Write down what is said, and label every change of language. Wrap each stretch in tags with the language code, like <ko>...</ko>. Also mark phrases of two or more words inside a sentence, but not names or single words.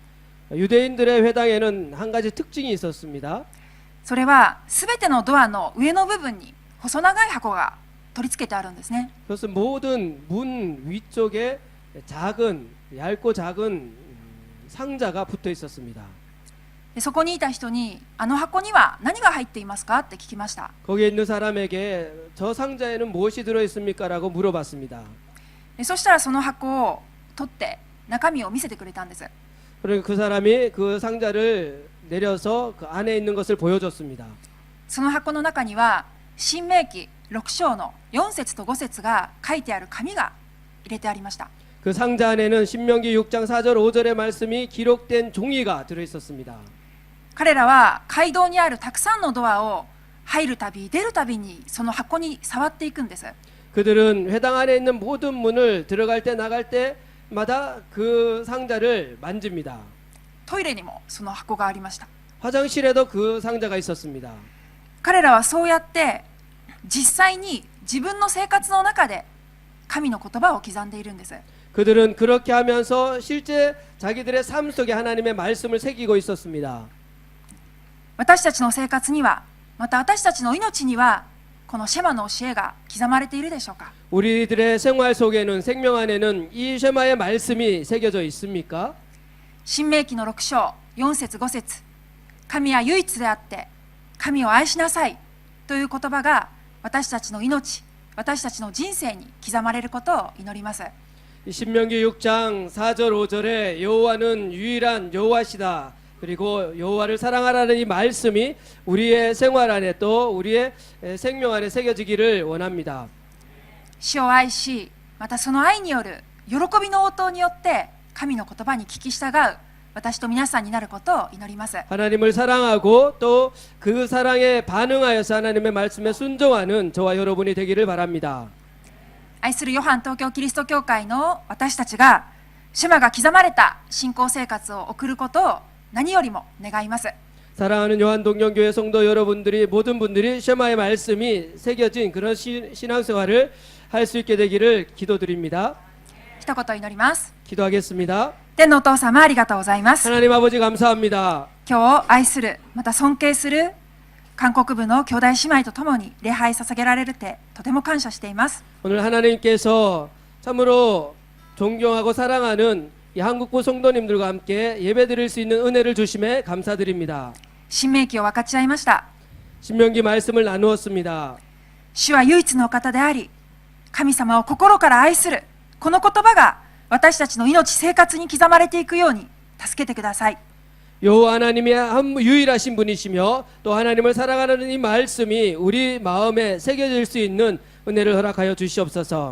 <ko>유대인들의 회당에는 한 가지 특징이 있었습니다.</ko> <ja>それはすべてのドアの上の部分に細長い箱が取り付けてあるんですね。</ja> <ko>그것은 모든 문 위쪽에 얇고 작은 상자가 붙어 있었습니다.</ko> <ja>でそこにいた人にあの箱には何が入っていますかって聞きました。</ja> <ko>거기에 있는 사람에게 저 상자에는 무엇이 들어 있습니까라고 물어봤습니다.</ko> <ja>でそしたらその箱を取って中身を見せてくれたんです。</ja> <ko>그러니까 그 사람이 그 상자를 내려서 그 안에 있는 것을 보여줬습니다.</ko> <ja>その箱の中には新明記6章の4節と5節が書いてある紙が入れてありました。</ja> <ko>그 상자 안에는 신명기 6장 4절 5절의 말씀이 기록된 종이가 들어 있었습니다.</ko> <ja>彼らは街道にあるたくさんのドアを入るたび出るたびにその箱に触っていくんです。</ja> <ko>그들은 회당 안에 있는 모든 문을 들어갈 때 나갈 때마다 그 상자를 만집니다.</ko> <ja>トイレにもその箱がありました。</ja> <ko>화장실에도 그 상자가 있었습니다.</ko> <ja>彼らはそうやって実際に自分の生活の中で神の言葉を刻んでいるんです。</ja> <ko>그들은 그렇게 하면서 실제 자기들의 삶 속에 하나님의 말씀을 새기고 있었습니다.</ko> <ja>私たちの生活にはまた私たちの命にはこのシェマの教えが刻まれているでしょうか。</ja> <ko>우리들의 생활 속에는 생명 안에는 이 쉐마의 말씀이 새겨져 있습니까?</ko> <ja>新明記の6章4節5節神は唯一であって神を愛しなさいという言葉が私たちの命私たちの人生に刻まれることを祈ります。</ja> <ko>신명기 6장 4절 5절에 여호와는 유일한 여호와시다. 그리고 여호와를 사랑하라는 이 말씀이 우리의 생활 안에 또 우리의 생명 안에 새겨지기를 원합니다.</ko> <ja>主を愛しまたその愛による喜びの応答によって神の言葉に聞き従う私と皆さんになることを祈ります。</ja> <ko>하나님을 사랑하고 또 그 사랑에 반응하여서 하나님의 말씀에 순종하는 저와 여러분이 되기를 바랍니다.</ko> <ja>愛するヨハン東京キリスト教会の私たちがシェマが刻まれた信仰生活を送ることを何よりも願います。</ja> <ko>사랑하는 요한동경교회 성도 여러분들이 모든 분들이 쉐마의 말씀이 새겨진 그런 신앙생활을 할 수 있게 되기를 기도드립니다.</ko> <ja>一言祈ります。</ja> <ko>기도하겠습니다.</ko> <ja>天のお父様ありがとうございます。</ja> <ko>하나님 아버지 감사합니다.</ko> <ja>今日愛するまた尊敬する韓国部の兄弟姉妹とともに礼拝捧げられるってとても感謝しています。</ja> <ko>오늘 하나님께서 참으로 존경하고 사랑하는 이 한국부 성도님들과 함께 예배드릴 수 있는 은혜를 주심에 감사드립니다.</ko> <ja>新明記を分かち合いました。</ja> <ko>신명기 말씀을 나누었습니다.</ko> <ja>主は唯一のお方であり神様を心から愛するこの言葉が私たちの命生活に刻まれていくように助けてください。</ja> <ko>여호와 하나님이 유일하신 분이시며 또 하나님을 사랑하는 이 말씀이 우리 마음에 새겨질 수 있는 은혜를 허락하여 주시옵소서.</ko>